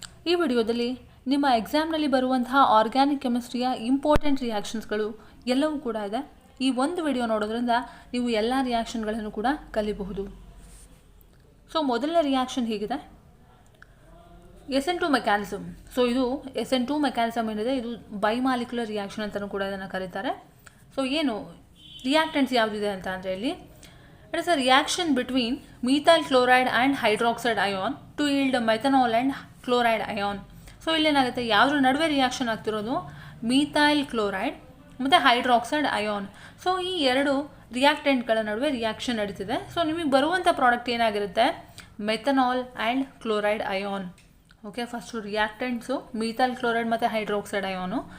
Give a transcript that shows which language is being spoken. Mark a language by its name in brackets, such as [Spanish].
[Kannada] ಈ ವಿಡಿಯೋದಲ್ಲಿ ನಿಮ್ಮ ಎಕ್ಸಾಮ್ನಲ್ಲಿ ಬರುವಂತಹ ಆರ್ಗ್ಯಾನಿಕ್ ಕೆಮಿಸ್ಟ್ರಿಯ ಇಂಪಾರ್ಟೆಂಟ್ ರಿಯಾಕ್ಷನ್ಸ್ಗಳು ಎಲ್ಲವೂ ಕೂಡ ಇದೆ. ಈ ಒಂದು ವಿಡಿಯೋ ನೋಡೋದ್ರಿಂದ ನೀವು ಎಲ್ಲ ರಿಯಾಕ್ಷನ್ಗಳನ್ನು ಕೂಡ ಕಲಿಬಹುದು. ಸೊ ಮೊದಲನೇ ರಿಯಾಕ್ಷನ್ ಹೀಗಿದೆ, SN2 ಮೆಕ್ಯಾನಿಸಮ್. ಸೊ ಇದು SN2 ಮೆಕ್ಯಾನಿಸಮ್ ಏನಿದೆ ಇದು ಬೈಮಾಲಿಕ್ಯುಲರ್ ರಿಯಾಕ್ಷನ್ ಅಂತಲೂ ಕೂಡ ಇದನ್ನು ಕರೀತಾರೆ. ಸೊ ಏನು ರಿಯಾಕ್ಟೆಂಟ್ಸ್ ಯಾವುದಿದೆ ಅಂತ ಅಂದರೆ ಇಲ್ಲಿ [English] it is a reaction between methyl chloride and hydroxide ion to yield methanol and chloride ion. [Kannada] So ಇಲ್ಲೇನಾಗುತ್ತೆ, ಯಾವುದ್ರ ನಡುವೆ ರಿಯಾಕ್ಷನ್ ಆಗ್ತಿರೋದು ಮೀಥೈಲ್ ಕ್ಲೋರೈಡ್ ಮತ್ತು ಹೈಡ್ರಾಕ್ಸೈಡ್ ಅಯಾನ್. ಸೊ ಈ ಎರಡು ರಿಯಾಕ್ಟೆಂಟ್ಗಳ ನಡುವೆ ರಿಯಾಕ್ಷನ್ ನಡೀತಿದೆ. ಸೊ ನಿಮಗೆ ಬರುವಂಥ ಪ್ರಾಡಕ್ಟ್ ಏನಾಗಿರುತ್ತೆ, methanol and chloride ion. Okay, first ರಿಯಾಕ್ಟೆಂಟ್ಸು methyl chloride ಮತ್ತು ಹೈಡ್ರಾಕ್ಸೈಡ್ ಅಯಾನು.